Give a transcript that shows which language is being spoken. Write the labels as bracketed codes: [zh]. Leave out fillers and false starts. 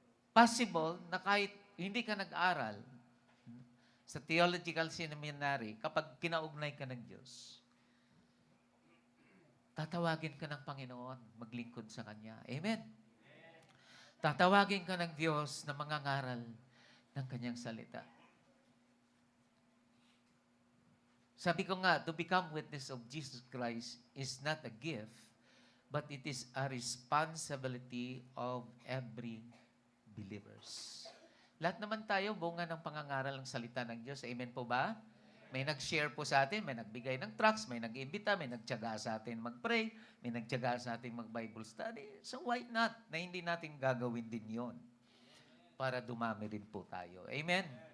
[tl] Possible na kahit hindi ka nag-aral sa theological seminary, kapag kinaugnay ka ng Diyos, tatawagin ka ng Panginoon, maglingkod sa Kanya. Amen? Tatawagin ka ng Diyos na mangangaral ng Kanyang salita. Sabi ko nga, [en] to become witness of Jesus Christ is not a gift, but it is a responsibility of every believers. [tl] Lahat naman tayo, bunga ng pangangaral ng salita ng Diyos. Amen po ba? May nag-share po sa atin, may nagbigay ng tracts, may nag-imbita, may nagtiyaga sa atin mag-pray, may nagtiyaga sa atin mag-Bible study. So why not na hindi natin gagawin din yon para dumami rin po tayo. Amen?